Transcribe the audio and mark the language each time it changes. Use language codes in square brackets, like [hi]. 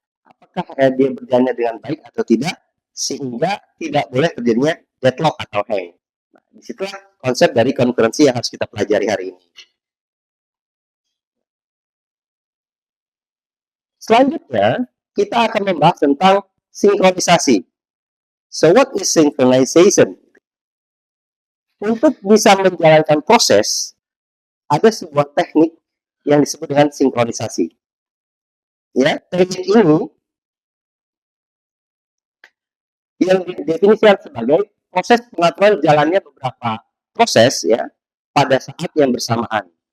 [id] Apakah dia berjalan dengan baik atau tidak, sehingga tidak boleh terjadinya deadlock atau hang. Nah, disitulah konsep dari concurrency yang harus kita pelajari hari ini. Selanjutnya, kita akan membahas tentang sinkronisasi. [en] So, what is synchronization? [id] Untuk bisa menjalankan proses, ada sebuah teknik yang disebut dengan sinkronisasi. Ya, teknik ini yang didefinisikan sebagai proses pengaturan jalannya beberapa proses ya pada saat yang bersamaan.